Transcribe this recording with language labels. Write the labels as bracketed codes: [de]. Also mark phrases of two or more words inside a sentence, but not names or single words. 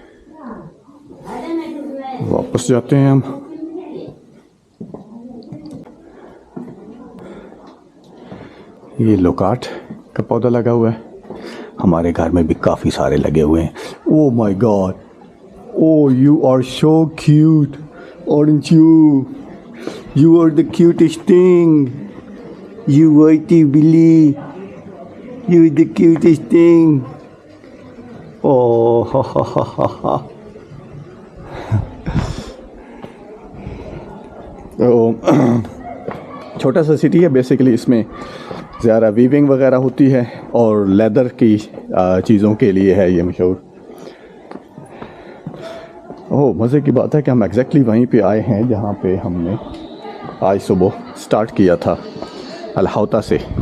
[hi] वापस जाते हैं हम। ये लोकाट का पौधा लगा हुआ है, हमारे घर में भी काफ़ी सारे लगे हुए हैं। [en] Oh my God, oh you are so cute, aren't you? You are the cutest thing. You whitey Billy, you the cutest thing. Oh, ha ha ha ha ha. [hi] तो छोटा सा सिटी है बेसिकली, इसमें ज़्यादा वीविंग वगैरह होती है और लेदर की चीज़ों के लिए है ये मशहूर। ओह, मज़े की बात है कि हम एग्जैक्टली वहीं पे आए हैं जहाँ पे हमने आज सुबह स्टार्ट किया था, अलहौता से।